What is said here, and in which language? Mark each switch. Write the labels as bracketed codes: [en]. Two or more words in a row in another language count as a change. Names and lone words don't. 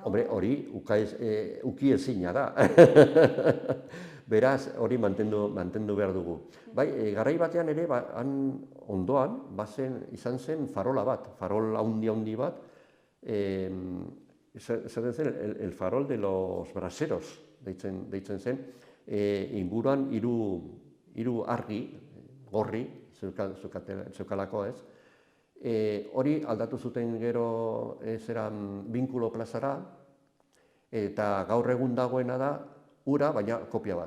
[eu] Hombre, hori uki ezina da. Beraz, hori mantendu behar dugu. Bai, garai batean ere, han ondoan, izan zen farola bat, farol handi bat, esaten zen, [es] el farol de los braseros, [eu] deitzen zen, inguruan hiru argi, gorri, zeukalako ez. Hori aldatu zuten gero zeran Binkulo plazara, eta gaur egun dagoena da ura, baina kopia bat.